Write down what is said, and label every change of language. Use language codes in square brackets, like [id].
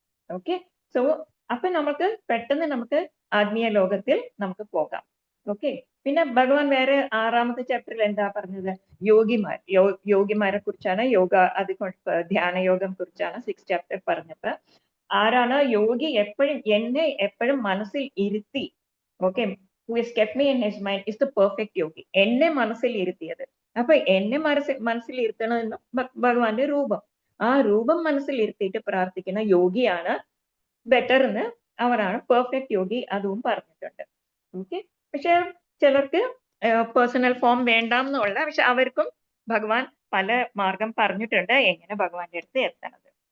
[ml] Okay, so അപ്പൊ നമുക്ക് പെട്ടെന്ന് നമുക്ക് ആത്മീയ ലോകത്തിൽ നമുക്ക് പോകാം. ഓക്കെ, പിന്നെ ഭഗവാൻ വേറെ 6ാമത്തെ ചാപ്റ്ററിൽ എന്താ പറഞ്ഞത്? യോഗിമാരെ കുറിച്ചാണ്, അത് ധ്യാനയോഗം കുറിച്ചാണ് 6th ചാപ്റ്റർ പറഞ്ഞപ്പോ. ആരാണ് യോഗി? എപ്പോഴും മനസ്സിൽ ഇരുത്തി, okay, [en] who has kept me in his mind is the perfect yogi. [ml] എന്നെ മനസ്സിൽ ഇരുത്തിയത്. അപ്പൊ എന്നെ മനസ്സിൽ ഇരുത്തണമെന്ന് ഭഗവാന്റെ രൂപം. ആ രൂപം മനസ്സിൽ ഇരുത്തിയിട്ട് പ്രാർത്ഥിക്കുന്ന യോഗിയാണ് ബെറ്റർ എന്ന് അവരാണ് പെർഫെക്റ്റ് യോഗി, അതും പറഞ്ഞിട്ടുണ്ട്. ഓക്കെ, പക്ഷെ ചിലർക്ക് പേഴ്സണൽ ഫോം വേണ്ടാമെന്നുള്ള, പക്ഷെ അവർക്കും ഭഗവാൻ പല മാർഗം പറഞ്ഞിട്ടുണ്ട് എങ്ങനെ ഭഗവാന്റെ അടുത്ത് എത്തണത്.